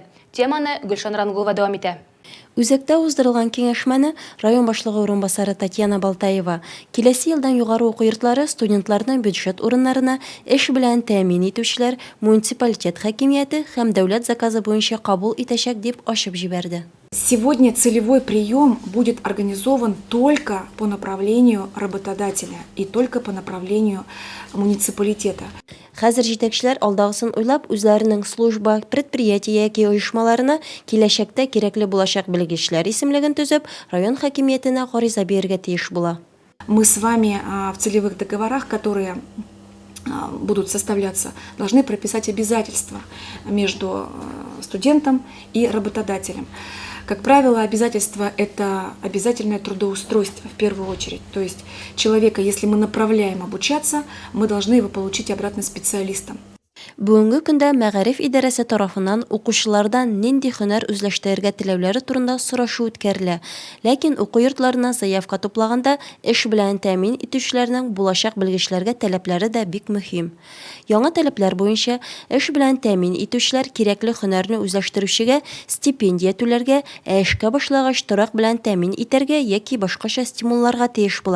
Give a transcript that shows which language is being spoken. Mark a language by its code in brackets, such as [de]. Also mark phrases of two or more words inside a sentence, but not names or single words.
[tt] Теманы Гөлшан Рангулова дәвам итә. Үзәктә уздырылган киңәшмәне район башлыгы урынбасары Татьяна Балтаева киләсе елдан югары уку йортлары студентларның бюджет урыннарына эш белән тәэмин итүчеләр муниципалитет хакимияте һәм дәүләт заказы буенча кабул итәчәк дип ачып җибәрде. [ru] Сегодня целевой прием будет организован только по направлению работодателя и только по направлению муниципалитета. [tt] Хәзер җитәкчеләр алдагысын уйлап үзләренең служба, предприятие яки оешмаларына киләчәктә кирәкле булачак белгечләр исемлеген төзеп, район хакимиятенә гариза бирергә тиеш була. [ru] Мы с вами в целевых договорах, которые будут составляться, должны прописать обязательства между студентом и работодателем. Как правило, обязательство – это обязательное трудоустройство в первую очередь. То есть человека, если мы направляем обучаться, мы должны его получить обратно специалистом. [tt] Бүгінгі күндә Мәгариф идарәсе тарафынан укучылардан нинди һөнәр үзләштерергә теләүләре турында сорашу үткәрелә. Ләкин уку йортларына заявка туплаганда эш белән тәэмин итүчеләрнең булачак белгечләргә таләпләре дә бик мөһим. Яңа таләпләр буенча эш белән тәэмин итүчеләр кирәкле һөнәрне үзләштерүчегә стипендия түләргә, эшкә башлагач торак белән тәэмин итәргә яки башкача стимулларга тиеш була.